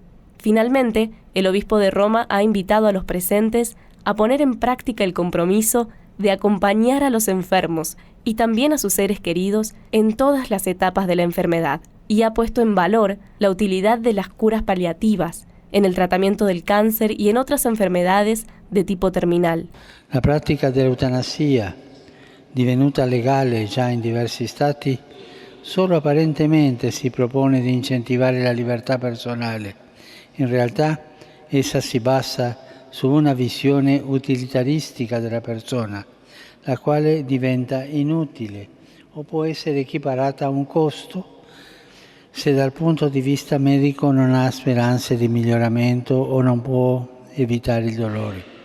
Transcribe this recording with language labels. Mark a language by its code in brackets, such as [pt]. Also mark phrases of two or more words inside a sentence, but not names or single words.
[es] Finalmente, el obispo de Roma ha invitado a los presentes a poner en práctica el compromiso de acompañar a los enfermos y también a sus seres queridos en todas las etapas de la enfermedad, y ha puesto en valor la utilidad de las curas paliativas en el tratamiento del cáncer y en otras enfermedades de tipo terminal. [it] La pratica dell'eutanasia, divenuta legale già in diversi stati, solo apparentemente si propone di incentivare la libertà personale. In realtà essa si basa su una visione utilitaristica della persona, la quale diventa inutile o può essere equiparata a un costo se dal punto di vista medico non ha speranze di miglioramento o non può evitare il dolore.